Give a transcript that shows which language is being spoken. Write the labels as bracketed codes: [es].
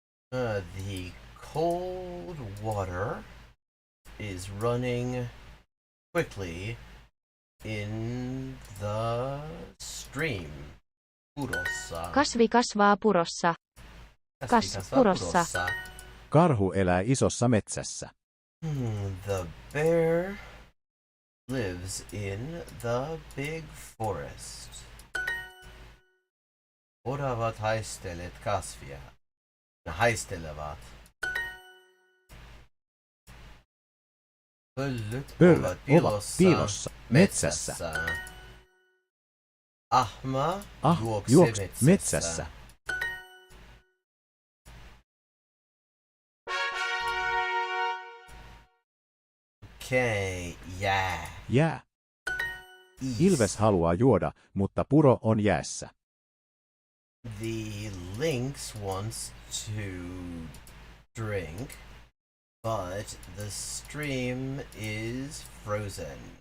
[en] The cold water is running quickly in the stream. [fi] Purossa. Kasvi kasvaa purossa. Purossa. Karhu elää isossa metsässä. [en] The bear lives in the big forest. [fi] Oravat haistelet kasvia. Ne haistelevat. Pöllyt ovat piilossa metsässä. Ahma juoksee metsässä. Okay, jää. Jää. Ilves haluaa juoda, mutta puro on jäässä. [en] The lynx wants to drink, but the stream is frozen.